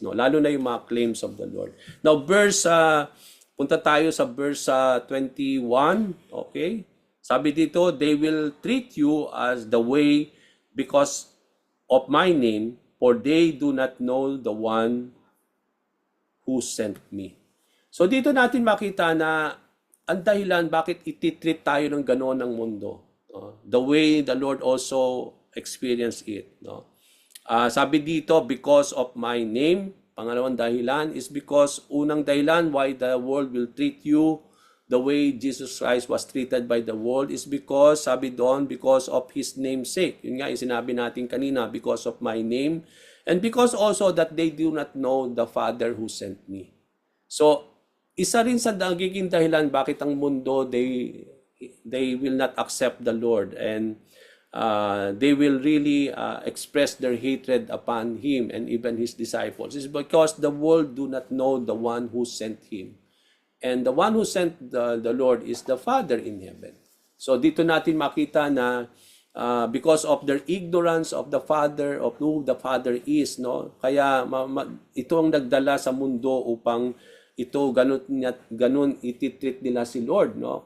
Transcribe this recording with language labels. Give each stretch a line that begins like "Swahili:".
Filipino: No? Lalo na yung mga claims of the Lord. Now, punta tayo sa verse 21. Okay?
English: Sabi dito, they will treat you as the way because of my name, for they do not know the one who sent me.
Filipino: So dito natin makita na ang dahilan bakit ititreat tayo ng gano'n ng mundo.
English: The way the Lord also experienced it. No? Sabi dito, because of my name.
Filipino: Pangalawang dahilan is because unang dahilan
English: why the world will treat you the way Jesus Christ was treated by the world is because,
Filipino: sabi doon,
English: because of His name's sake. Yun nga yung sinabi natin kanina, because of my name. And because also that they do not know the Father who sent me.
Filipino: So, isa rin sa nagiging dahilan bakit ang mundo,
English: they will not accept the Lord. And they will really express their hatred upon Him and even His disciples. It's because the world do not know the one who sent Him. And the one who sent the Lord is the Father in heaven.
Filipino: So dito natin makita na
English: because of their ignorance of the Father, of who the Father is, no?
Filipino: Kaya ito ang nagdala sa mundo upang ito ganun ititreat nila si Lord, no?